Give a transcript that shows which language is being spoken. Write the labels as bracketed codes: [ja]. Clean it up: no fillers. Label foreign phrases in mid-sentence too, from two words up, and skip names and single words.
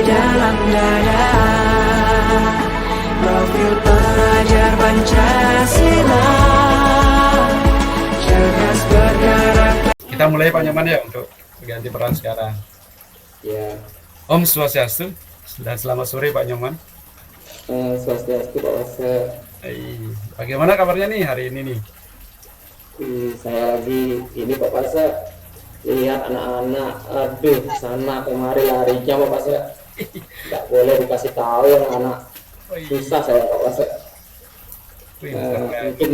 [id] dalam dada. Profil pelajar Pancasila, cerdas bergerak. Kita mulai Pak Nyoman ya untuk ganti peran sekarang. Ya, [ban] Om Swastiastu [id] dan selamat sore Pak Nyoman. Swastiastu Pak Wase. Bagaimana kabarnya nih hari ini nih? Saya lagi ini Pak Wase, lihat anak-anak, aduh sana kemari larinya Pak Wase. Nggak boleh dikasih tahu anak-anak, susah saya Pak Wase. Mungkin